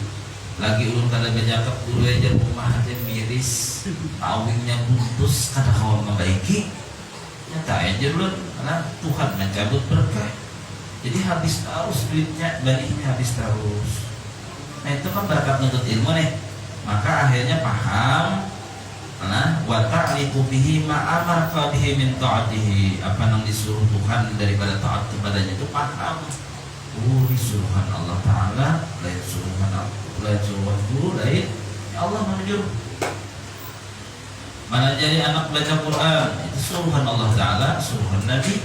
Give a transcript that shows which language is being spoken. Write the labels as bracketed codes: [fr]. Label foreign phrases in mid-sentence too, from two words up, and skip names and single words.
[bjn] Lagi ulun kada berzakat guru aja rumah aja miris, awingnya buntus kada kawan membaiki. Nyata aja ulun karena Tuhan mencabut berkah. Jadi habis terus duitnya, baninya habis terus. Nah itu kan berkat nuntut ilmu nih. Maka akhirnya paham. Nah, [ar] وتعرف به ما أمرك به من طاعته. [bjn] Apa yang disuruh Tuhan daripada taat kepadanya itu paham. Disuruhan Allah Ta'ala, lain suruhan guru, lain ya Allah menyuruh. Mana jadi anak baca Quran itu suruhan Allah Ta'ala, suruhan Nabi.